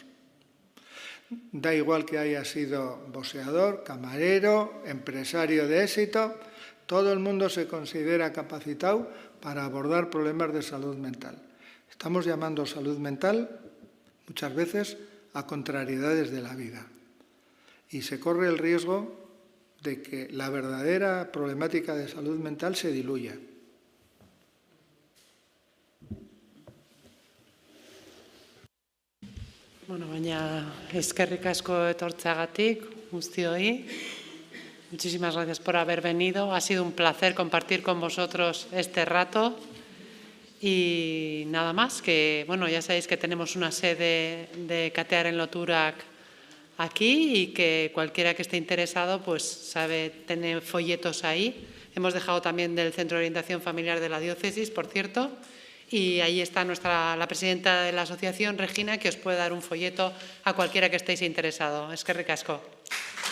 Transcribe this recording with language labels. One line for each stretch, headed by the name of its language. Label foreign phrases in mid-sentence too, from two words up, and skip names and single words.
Spanish: Da igual que haya sido boxeador, camarero, empresario de éxito, todo el mundo se considera capacitado para abordar problemas de salud mental. Estamos llamando salud mental muchas veces a contrariedades de la vida. Y se corre el riesgo de que la verdadera problemática de salud mental se diluya.
Basque: Bueno, baina eskerrik asko etortzeagatik guztioi.
Spanish: Muchísimas gracias por haber venido. Ha sido un placer compartir con vosotros este rato. Y nada más, que bueno, ya sabéis que tenemos una sede de Catear en Loturac aquí y que cualquiera que esté interesado pues sabe, tener folletos ahí. Hemos dejado también del Centro de Orientación Familiar de la Diócesis, por cierto. Y ahí está la presidenta de la asociación, Regina, que os puede dar un folleto a cualquiera que estéis interesado.
Basque: Eskerrik asko.